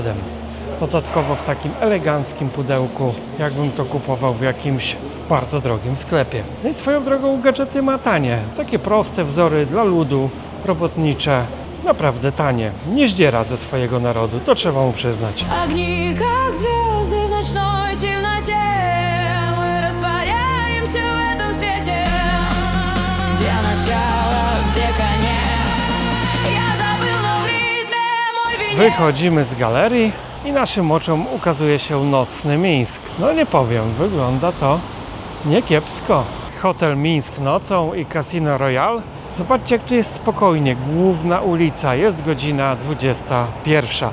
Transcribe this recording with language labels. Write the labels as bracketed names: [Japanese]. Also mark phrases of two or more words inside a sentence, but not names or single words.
[Polish] Dodatkowo w takim eleganckim pudełku, jakbym to kupował w jakimś bardzo drogim sklepie. No i swoją drogą gadżety ma tanie. Takie proste wzory dla ludu, robotnicze, naprawdę tanie. Nie zdziera ze swojego narodu, to trzeba mu przyznać. [Russian] Огни, как звезды в ночной темноте, мы растворяемся в этом свете. Где начало, где конец, я забыл, но в ритме мой венец. [Polish] Wychodzimy z galerii i naszym oczom ukazuje się nocny Mińsk. No nie powiem, wygląda to niekiepsko. Hotel Mińsk nocą i Casino Royal. Zobaczcie, jak tu jest spokojnie. Główna ulica, jest godzina 21.